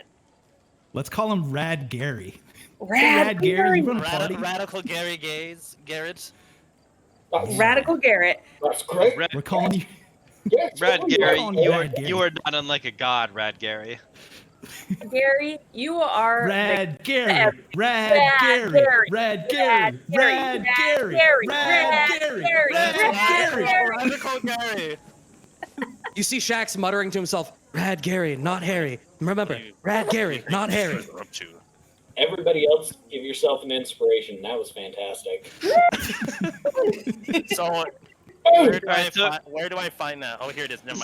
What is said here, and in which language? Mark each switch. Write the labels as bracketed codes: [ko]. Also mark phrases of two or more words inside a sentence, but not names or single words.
[en] Let's call him Rad Gary. Rad Gary, you run a party? Radical Gary Garrett. Radical Garrett. That's great. Rad, We're calling you. Yes, Rad totally. Gary, calling you you are, Rad Gary. you are not unlike a god, Rad Gary. Gary, you are Rad Gary. Rad Rad Gary. Gary. Rad Gary. Rad Gary. Rad Gary. Rad Gary. Radical Gary. You see Shax muttering to himself, Rad Gary, not Harry. Remember, Rad Gary, not Harry. Up to. Everybody else, give yourself an inspiration. That was fantastic. So where do I find that? Oh, here it is. Never mind.